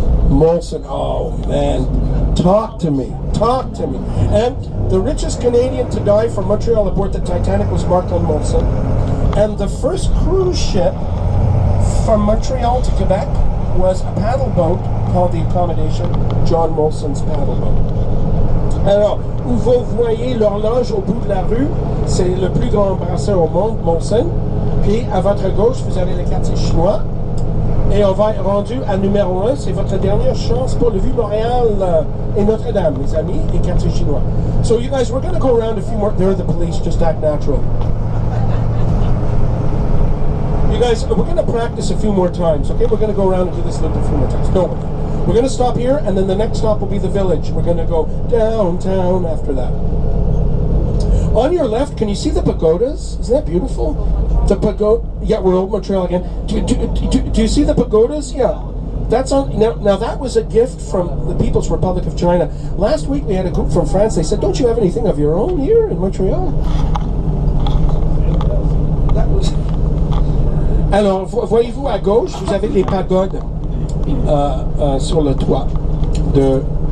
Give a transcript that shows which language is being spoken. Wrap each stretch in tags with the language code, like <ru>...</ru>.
<en>Molson, oh man, talk to me. And the richest Canadian to die from Montreal aboard the Titanic was Martin Molson. And the first cruise ship from Montreal to Quebec was a paddle boat called the Accommodation, John Molson's paddle boat.</en> <fr>Alors, où vous voyez l'horloge au bout de la rue, c'est le plus grand brasseur au monde, Molson. Puis à votre gauche, vous avez le quartier chinois. Et on va être rendu à numéro 1. C'est votre dernière chance pour le Vieux-Montréal et Notre-Dame, mes amis, et quartier chinois.</fr> <en>So you guys, we're going to go around a few more. They're the police, just act natural. You guys, we're going to practice a few more times, okay? We're going to go around and do this a few more times. No, we're going to stop here, and then the next stop will be the village. We're going to go downtown after that. On your left, can you see the pagodas? Isn't that beautiful? The pagoda. Yeah, we're Old Montreal again. Do you see the pagodas? Yeah. That's on. Now that was a gift from the People's Republic of China. Last week we had a group from France. They said, "Don't you have anything of your own here in Montreal?" That was.</en> <fr>Alors, voyez-vous à gauche, vous avez les pagodes sur le toit de.</fr>